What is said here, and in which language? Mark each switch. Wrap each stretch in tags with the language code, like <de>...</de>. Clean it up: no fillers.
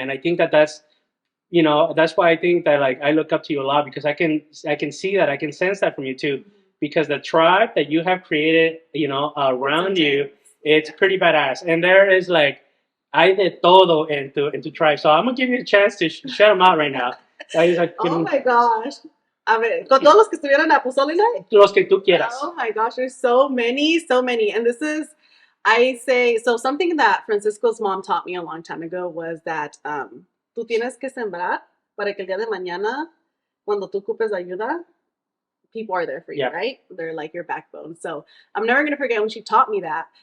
<en>And I think that's why I think that I look up to you a lot, because I can see that, I can sense that from you too, because the tribe that you have created, around you, it's pretty badass. And there is</en> <es>hay de todo</es> <en>into tribe. So I'm gonna give you a chance to shut them out right now. Oh my gosh.</en> <es>A ver, con todos los que estuvieron a Pozole Night? Los que tú quieras.</es> <en>Oh my gosh, there's so many. And this is, I say, so something that Francisco's mom taught me a long time ago was that</en> <es>tú tienes que sembrar para que el día de mañana, cuando tú ocupes ayuda,</es> <en>people are there for you, right? They're like your backbone. So I'm never going to forget when she taught me that.</en>